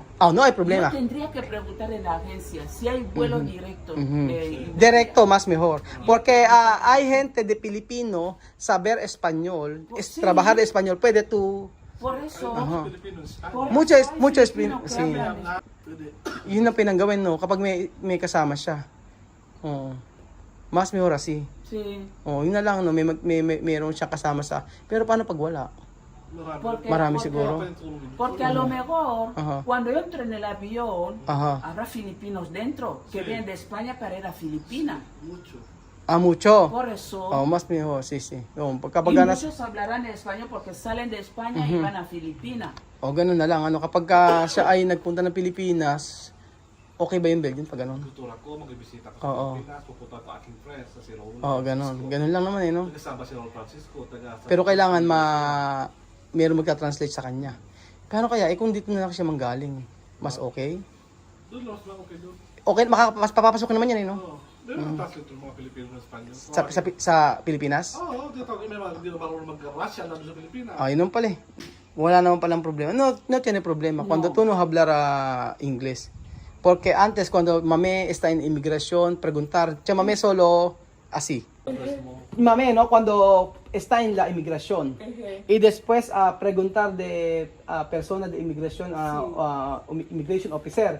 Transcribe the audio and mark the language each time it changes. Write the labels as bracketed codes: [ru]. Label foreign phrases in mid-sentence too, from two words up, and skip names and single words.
[es] No hay problema. Yo tendría que preguntar en la agencia si hay vuelo directo. Directo más mejor. Porque hay gente de Filipino saber español, Sí. trabajar de español. Puede tú. Por eso, Ajá. Pilipino, Espanya. por Mucho eso es- hay mucho es- filipinos que sí. hablan [tl] Pwede. Yun ang pinanggawin, no? Kapag may kasama siya. Oo. [es] Mas mejor así. Sí. [tl] Yun na lang, no? Mayroon siya kasama sa. Pero paano pag wala? Marami siguro. [es] Porque a lo mejor, Ajá. cuando yo entre en el avión, Ajá. habrá filipinos dentro que Sí. vienen de España para ir a Filipinas. Mucho. Mucho. Por eso, Mas mejor, sí. y [tl] Kapag ganas, [es] muchos hablarán español porque salen de España y van a Filipinas. [tl] ganun na lang. Kapag siya ay nagpunta ng Pilipinas, okay ba yung Belgium pag ganun? Kultura ko, mag-ibisita ko Oo. sa Pilipinas, pupunta ko aking friends sa si Raul. Ganun. Ganun lang naman, no? Kasama si Raul Francisco, taga Pero kailangan meron magka-translate sa kanya. Paano kaya? Kung dito na lang siya manggaling, mas okay? Doon lang, okay doon. Okay, papapasok naman yan, no? Oo. Doon lang translate yung mga Pilipino ng Espanyol. Sa Pilipinas? Oo, dito. Hindi na marunong mag-Russia na doon sa Pilipinas. Yun naman pala eh. Wala naman palang problema. [es] No tiene problema. Cuando tú no hablar inglés. Porque antes, cuando mame está en inmigración, preguntar, mame solo así. Mame, ¿no? Cuando está en la inmigración. Y después preguntar de persona de inmigración, [en] immigration officer.